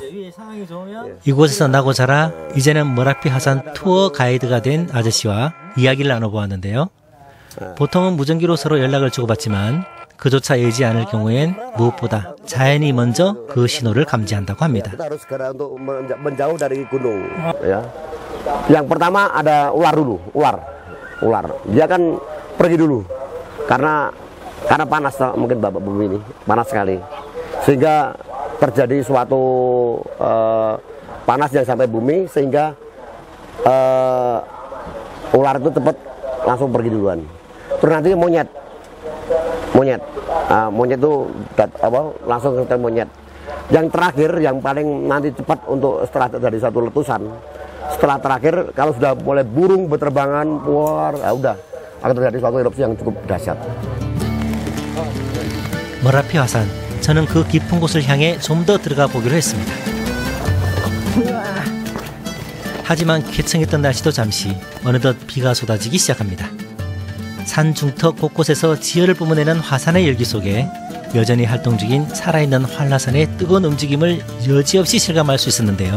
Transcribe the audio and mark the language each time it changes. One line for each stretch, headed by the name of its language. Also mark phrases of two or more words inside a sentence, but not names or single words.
Korean: 이곳에서 나고 자라 이제는 머라피 화산 투어 가이드가 된 아저씨와 이야기를 나눠보았는데요. 보통은 무전기로 서로 연락을 주고받지만 그조차 여의지 않을 경우엔 무엇보다 자연이 먼저 그 신호를 감지한다고 합니다.
Indonesian: Yang pertama ada ular dulu, ular. Dia kan pergi dulu karena panas mungkin Bapak bumi ini panas sekali sehingga terjadi suatu panas yang sampai bumi sehingga ular itu cepat langsung pergi duluan. Terus nanti monyet itu langsung ke monyet. Yang terakhir yang paling nanti cepat untuk setelah terjadi satu letusan, setelah terakhir kalau sudah mulai burung berterbangan keluar, udah akan terjadi suatu erupsi yang cukup dahsyat.
Korean: 머라피 화산, 저는 그 깊은 곳을 향해 좀 더 들어가 보기로 했습니다. 하지만 쾌청했던 날씨도 잠시 어느덧 비가 쏟아지기 시작합니다. 산 중턱 곳곳에서 지혈을 뿜어내는 화산의 열기 속에 여전히 활동 중인 살아있는 한라산의 뜨거운 움직임을 여지없이 실감할 수 있었는데요.